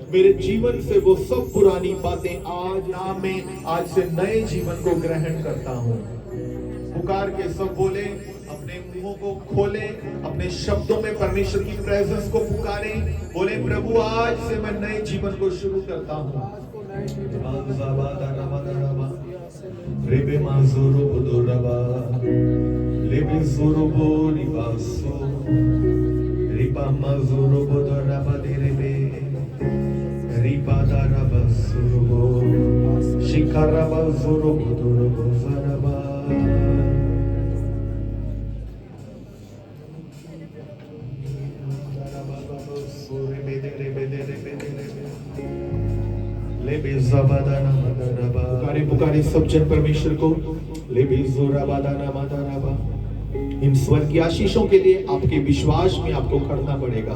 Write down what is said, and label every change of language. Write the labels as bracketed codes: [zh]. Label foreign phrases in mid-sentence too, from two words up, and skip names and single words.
[hi] मेरे जीवन से वो सब पुरानी बातें आज ना, मैं आज से नए जीवन को ग्रहण करता हूँ। पुकार के सब बोले, अपने मुंहों को खोले, अपने शब्दों में परमेश्वर की प्रेजेंस को पुकारे। बोले, प्रभु आज से मैं नए जीवन को शुरू करता हूँ। Rebe mazuru buduraba, lebe zuru bori baso, mazuru bodora baderebe ribada rabasurubo shikaraba zuru bodoro zaraba पुकारे पुकारे सब जन परमेश्वर को इन स्वर्गीय आशीषों के लिए आपके विश्वास में आपको खड़ना पड़ेगा।